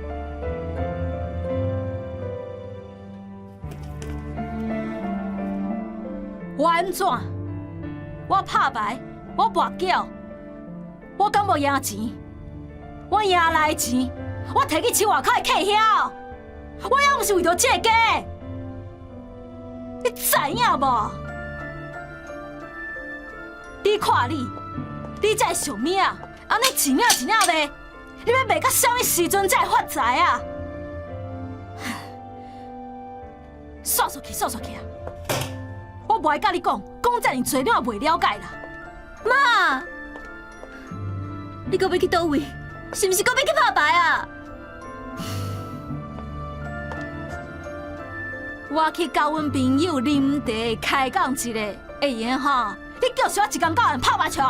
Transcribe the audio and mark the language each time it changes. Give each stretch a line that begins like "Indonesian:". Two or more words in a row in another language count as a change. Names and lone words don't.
Min Nan Chinese: 我安怎？我拍牌，我跋筊，我敢无赢钱？我赢来的钱，我摕去饲外口的客晓，我又毋是为着这个家，你知影无？你看你这个俗命，安尼一领一领卖，你要卖到啥物时阵才会发财啊？煞煞去啊！我无爱甲你讲遮尔多，你也袂了解啦。妈，你搁要去倒位？是毋是搁要去拍牌啊？我去甲阮朋友啉茶开讲一个，会用吼？你叫我一工到晚拍麻将？